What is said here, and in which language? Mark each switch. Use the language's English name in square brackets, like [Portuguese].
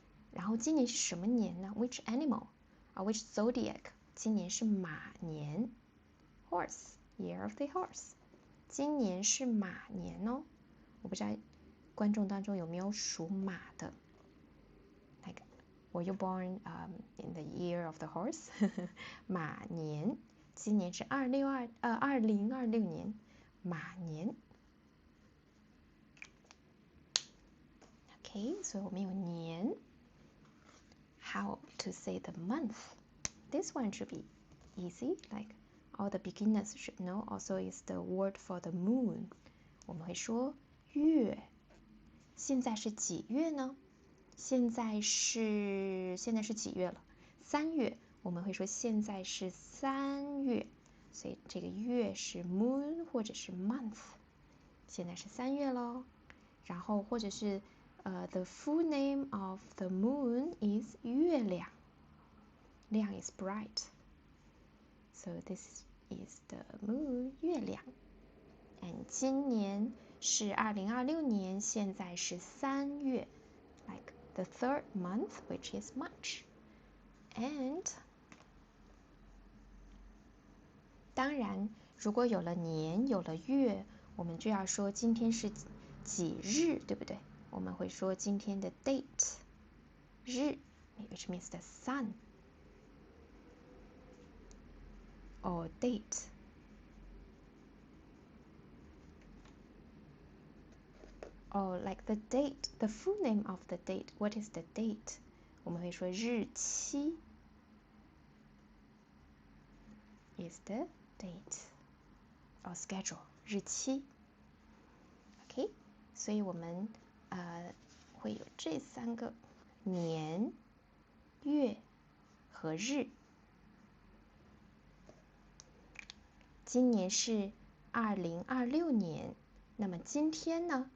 [Chinese] 然后今年是什么年呢 ？ [English] Which animal? Which zodiac? [Chinese] 今年是马年 ， [English] horse year of the horse。 [Chinese] 今年是马年哦。我不知道观众当中有没有属马的。 [English] Were you born in the year of the horse? 马年， [Chinese] 今年是2026年，马年。 [English] OK， [Chinese] 所以我们有年。 [English] How to say the month? This one should be easy, like all the beginners should know. Also is the word for the moon. [Chinese] 我们会说月。现在是几月呢？现在是几月了？3月。我们会说现在是3月，所以这个月是 moon 或者是 month。现在是3月咯。然后或者是 [English] the full name of the moon is 月亮。 亮 is bright. So this is the moon 月亮。 And [Chinese] 今年是2026年，现在是3月 [English] ，like the third month, which is March. [Chinese] And 当然，如果有了年，有了月，我们就要说今天是几日，对不对？我们会说今天的 [English] date 日 ，which means the sun or date. Or like the date, the full name of the date. What is the date? [Chinese] 我们会说日期 [English] is the date or schedule. [Chinese] 日期 OK， 所以我们会有这3个年、月和日。今年是2026年，那么今天呢？